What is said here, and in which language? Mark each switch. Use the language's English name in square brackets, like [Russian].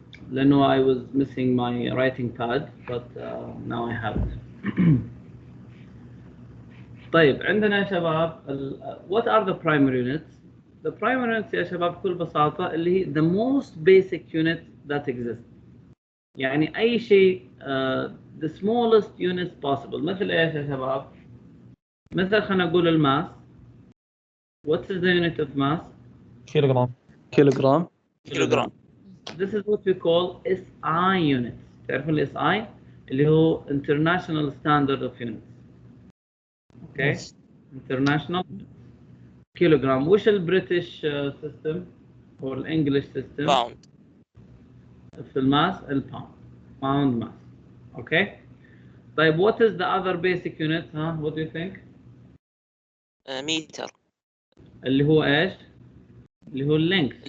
[English] لأنه I was missing my writing pad, but now I have it. طيب عندنا يا شباب what are the primary units؟ The primary units [Arabic] يا شباب بكل بساطة اللي هي [English] the most basic unit that exists. يعني أي شيء the smallest units possible. [Arabic] مثل إيش يا شباب؟ مثل خلينا نقول الماس. [English] What is the unit of mass؟ [Arabic] كيلوغرام. كيلوغرام. [English] This is what we call SI units. [Arabic] تعرفون ال SI اللي هو [English] International Standard of Units. Okay. Yes. International kilogram. [Arabic] وش البريتش system or الانجلش system؟ باوند. في الماس الباوند. [English] Pound mass. [Arabic] Okay. [English] طيب what is the other basic unit؟ ها what do you think؟ [Arabic] متر. اللي هو ايش؟ اللي هو length.